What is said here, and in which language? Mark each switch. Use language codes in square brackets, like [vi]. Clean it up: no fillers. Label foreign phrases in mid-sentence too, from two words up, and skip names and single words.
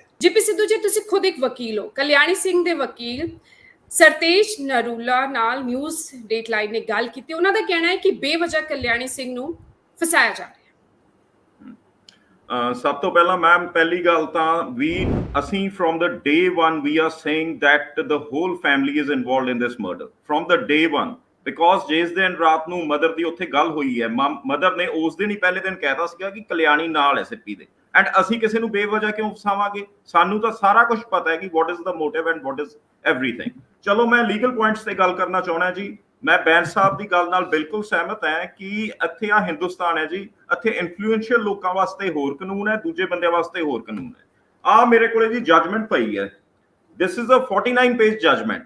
[pa] ਜੀਪੀ ਸਿੱਧੂ ਜੀ, ਤੁਸੀਂ ਖੁਦ ਇੱਕ ਵਕੀਲ ਹੋ। ਕਲਿਆਣੀ ਸਿੰਘ ਦੇ ਵਕੀਲ ਸਰਤੇਜ ਨਰੂਲਾ ਨਾਲ ਨਿਊਜ਼ ਡੇਟਲਾਈਨ ਨੇ ਗੱਲ ਕੀਤੀ। ਉਹਨਾਂ ਦਾ ਕਹਿਣਾ ਹੈ ਕਿ ਬੇਵਜ੍ਹਾ ਕਲਿਆਣੀ ਸਿੰਘ ਨੂੰ ਫਸਾਇਆ ਜਾ ਰਿਹਾ ਸਭ ਤੋਂ ਪਹਿਲਾਂ ਮੈਮ ਪਹਿਲੀ ਗੱਲ ਤਾਂ ਅਸੀਂ [en] from the day one we are saying that the whole family is involved in this murder from the day one because [pa] ਜਿਸ ਦਿਨ ਰਾਤ ਨੂੰ ਮਦਰ ਦੀ ਉੱਥੇ ਗੱਲ ਹੋਈ ਹੈ ਮਦਰ ਨੇ ਉਸ ਦਿਨ ਹੀ ਪਹਿਲੇ ਦਿਨ ਕਹਿਤਾ ਸੀਗਾ ਕਿ ਕਲਿਆਣੀ ਨਾਲ ਹੈ ਸਿੱਪੀ ਦੇ ਐਂਡ ਅਸੀਂ ਕਿਸੇ ਨੂੰ ਬੇਵਜ੍ਹਾ ਕਿਉਂ ਫਸਾਵਾਂਗੇ ਸਾਨੂੰ ਤਾਂ ਸਾਰਾ ਕੁਝ ਪਤਾ ਹੈ ਕਿ [en] what is the motive and what is everything [pa] ਚਲੋ ਮੈਂ [en] legal points [pa] ਤੇ ਗੱਲ ਕਰਨਾ ਚਾਹੁੰਦਾ ਜੀ ਮੈਂ ਬੈਂਸ ਸਾਹਿਬ ਦੀ ਗੱਲ ਨਾਲ ਬਿਲਕੁਲ ਸਹਿਮਤ ਹਾਂ ਕਿ ਇੱਥੇ ਆ ਹਿੰਦੁਸਤਾਨ ਹੈ ਜੀ ਇੱਥੇ ਇਨਫਲੂਐਂਸ਼ੀਅਲ ਲੋਕਾਂ ਵਾਸਤੇ ਹੋਰ ਕਾਨੂੰਨ ਹੈ ਦੂਜੇ ਬੰਦਿਆਂ ਵਾਸਤੇ ਹੋਰ ਕਾਨੂੰਨ ਹੈ ਆ ਮੇਰੇ ਕੋਲੇ ਜੀ ਜੱਜਮੈਂਟ ਪਈ ਹੈ [en] this is a 49 page judgment